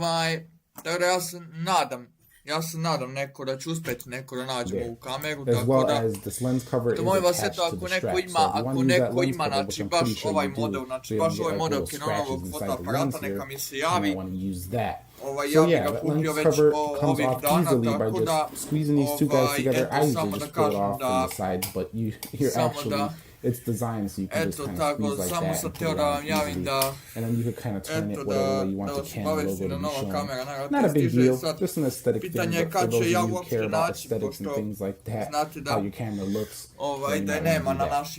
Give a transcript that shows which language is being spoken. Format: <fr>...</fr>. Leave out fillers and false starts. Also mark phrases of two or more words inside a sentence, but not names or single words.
<bs>ja se nadam neko da će uspjeti neko da nađemo ovu kameru, tako da molim vas eto ako neko ima, znači baš ovaj model, Canonovog fotoaparata, neka mi se javi, ja bih ga kupio već ovih dana, tako da eto samo da kažem da</bs> <en>it's designed so you can just kind of squeeze like that and put it on easily. And then you can kind of turn it whatever way you want the Canon logo to be shown. Not a big deal, just an aesthetic thing, but for those of you who care about aesthetics and things like that, how your camera looks, then you want to do that.</en>